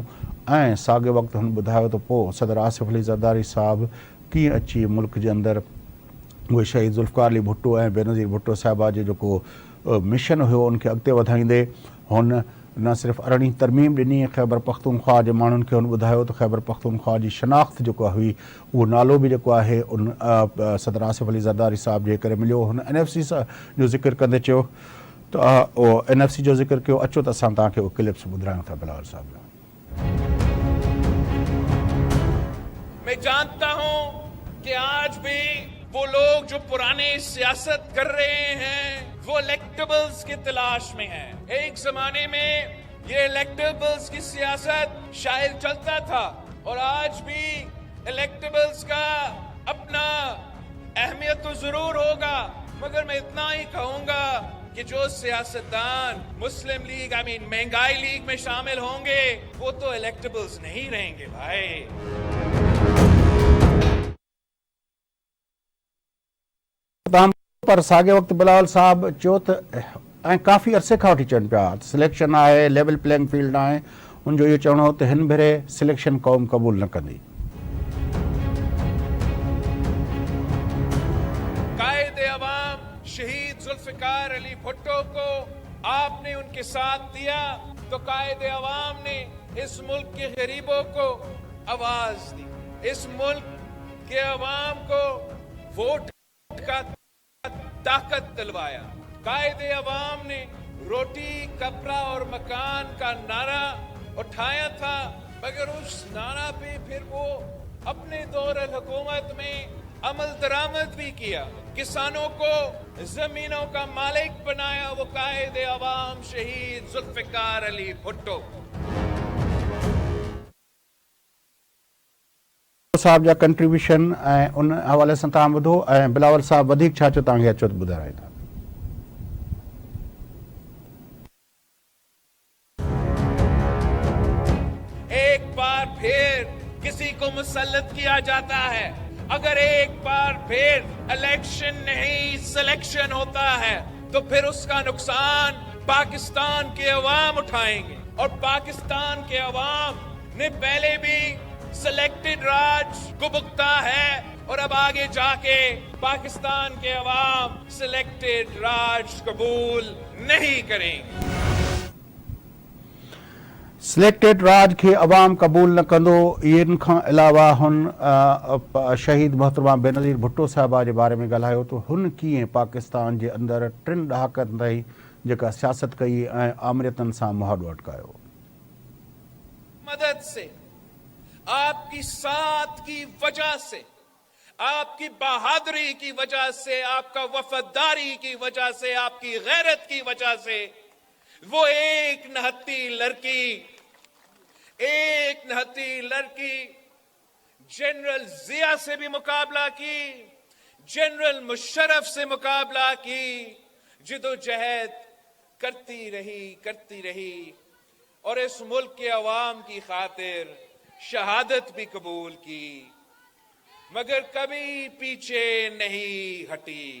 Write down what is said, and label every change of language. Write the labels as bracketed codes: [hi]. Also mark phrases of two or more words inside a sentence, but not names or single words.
[sd] ऐं साॻे वक़्तु हुन ॿुधायो त पोइ सदर आसिफ़ अली ज़रदारी साहब कीअं अची मुल्क जे अंदरि उहे शहीद ज़ुल्फ़िकार अली भुट्टो ऐं बेनज़ीर भुट्टो साहिबा जो जेको मिशन हुयो उनखे अॻिते वधाईंदे हुन न सिर्फ़ु अरिड़हीं तरमीम ॾिनी ख़ैबर पख्तूनख्वा जे माण्हुनि खे। हुन ॿुधायो त ख़ैबर पख्तूनख्वा जी शनाख़्त जेको हुई उहो नालो बि जेको आहे उन सदर आसिफ़ अली ज़रदारी साहब जे करे मिलियो। हुन NFC जो ज़िक्र कंदे चयो त उहो NFC जो ज़िक्र कयो। अचो त असां तव्हांखे उहो क्लिप्स ॿुधायूं था बिलावल साहब। [ur] میں جانتا ہوں کہ آج بھی وہ لوگ جو پرانے سیاست کر رہے ہیں وہ الیکٹیبلز کی تلاش میں ہیں. ایک زمانے میں یہ الیکٹیبلز کی سیاست شاید چلتا تھا اور آج بھی الیکٹیبلز کا اپنا اہمیت تو ضرور ہوگا، مگر میں اتنا ہی کہوں گا کہ جو سیاستدان مسلم لیگ مہنگائی لیگ میں شامل ہوں گے وہ تو الیکٹیبلز نہیں رہیں گے بھائی. [sd] पर साॻे वक़्तु बिलावल साहब चयो त ऐं काफ़ी अरसे खां वठी चवनि पिया सिलेक्शन आहे, [en] level playing field [sd] आहे। हुनजो इहो चवणो हो त हिन भेरे सिलेक्शन क़ौम क़बूल न कंदी। [ur] قائد عوام شہید ذوالفقار علی بھٹو کو آپ نے ان کے ساتھ دیا تو قائد عوام نے اس ملک کے غریبوں کو آواز دی، اس ملک کے عوام کو ووٹ کا طاقت دلوایا. قائد عوام نے روٹی کپڑا اور مکان کا نعرہ اٹھایا تھا، مگر اس نعرہ پہ پھر وہ اپنے دور حکومت میں عمل درآمد بھی کیا، کسانوں کو زمینوں کا مالک بنایا. وہ قائد عوام شہید ذوالفقار علی بھٹو. [sd] साहब जा कंट्रीब्यूशन ऐं उन हवाले सां तव्हां ॿुधो ऐं बिलावल साहब वधीक छा चयो तव्हांखे अचो त ॿुधाईंदा। [ur] ایک بار پھر کسی کو مسلط کیا جاتا ہے. اگر ایک بار پھر الیکشن نہیں سلیکشن ہوتا ہے تو پھر اس کا نقصان پاکستان کے عوام اٹھائیں گے، اور پاکستان کے عوام نے پہلے بھی سلیکٹڈ راج کو بھگتا ہے اور اب آگے جا کے پاکستان کے عوام سلیکٹڈ راج قبول نہیں کریں گے. [sd] सिलेक्टेड राज खे अवाम क़बूल न कंदो। इन खां अलावा हुन शहीद मोहतरमा बेनज़ीर भुट्टो साहिबा जे बारे में ॻाल्हायो तो हुन कीअं पाकिस्तान जे अंदरि 3 ॾहाकनि ताईं जेका सियासत कई ऐं आमरियतनि सां मुहादो अटकायो। [ur] مدد سے، آپ کی ساتھ کی وجہ سے، آپ کی بہادری کی وجہ سے، آپ کا وفاداری کی وجہ سے، آپ کی غیرت کی وجہ سے وہ ایک نہتی لڑکی جنرل ضیا سے بھی مقابلہ کی، جنرل مشرف سے مقابلہ کی، جدوجہد کرتی رہی اور اس ملک کے عوام کی خاطر شہادت بھی قبول کی، مگر کبھی پیچھے نہیں ہٹی.